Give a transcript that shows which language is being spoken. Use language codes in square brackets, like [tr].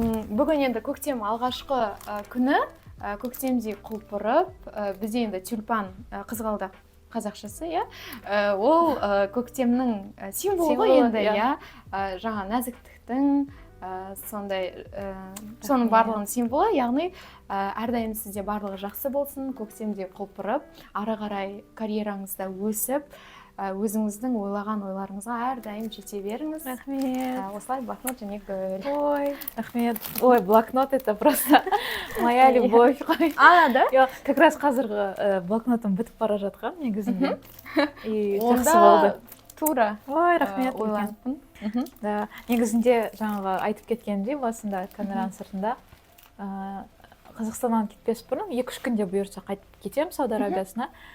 [kk] Бүгін енді көктем алғашқы күні, көктемдей құлпырып, бізде енді тюльпан қызғалдақ қазақшасы, ол көктемнің символы енді, жаңа нәзіктіктің, сондай соның барлығының символы, яғни әрдайым сізде барлығы жақсы болсын, көктемде құлпырып, ары қарай карьераңызда өсіп, өзіңіздің ойлаған ойларыңызға әрдайым жете беріңіз. Рахмет. Осылай блокнот және гүл. Ой, рахмет. [ru] Ой, блокнот это просто моя любовь. Да? Как раз [kk] қазіргі блокнотым бітіп бара жатқан негізінде. И жақсы болды. Тура. Ой, рахмет. Ойланыппын. Негізінде жаңағы айтып кеткенімдей басында камераның сыртында Қазақстаннан кетпес бұрын 2-3 күнде бұйырса қайтып кетемін Сауд Арабиясына.